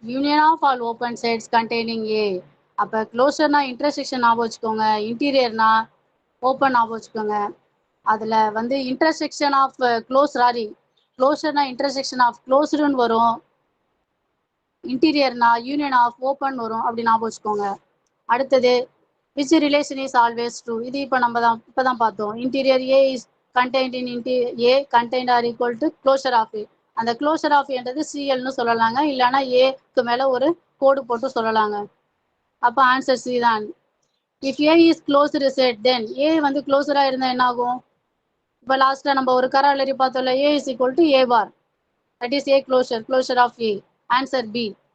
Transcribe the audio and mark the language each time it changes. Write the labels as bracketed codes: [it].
[en] Union of all open sets containing A. [ta] அப்போ க்ளோஷர்னா intersection ஞாபகம் வச்சுக்கோங்க, இன்டீரியர்னா ஓப்பன் ஞாபகம் வச்சுக்கோங்க. அதில் வந்து இன்டர்செக்ஷன் ஆஃப் க்ளோஷர்னா இன்டர்செக்ஷன் ஆஃப் க்ளோஸ்டுன்னு வரும், இன்டீரியர்னா யூனியன் ஆஃப் ஓப்பன் வரும், அப்படி ஞாபகம் வச்சுக்கோங்க. அடுத்தது [en] which relation is always true, [ta] இது இப்போ நம்ம தான் பார்த்தோம். [en] Interior A is contained in A contained are equal to closure of A. [ta] அந்த க்ளோஷர் ஆஃப் என்றது சிஎல்னு சொல்லலாங்க, இல்லைன்னா ஏக்கு மேலே ஒரு கோடு போட்டு சொல்லலாங்க. அப்போ ஆன்சர் சி தான். [en] if A is closed set then [ta] ஏ வந்து க்ளோஸராக இருந்தால் என்ன ஆகும், இப்போ லாஸ்ட்டாக நம்ம ஒரு கராலரி பார்த்தோம்ல, [en] A is equal to A bar, that is A closure of A, [ta] answer B.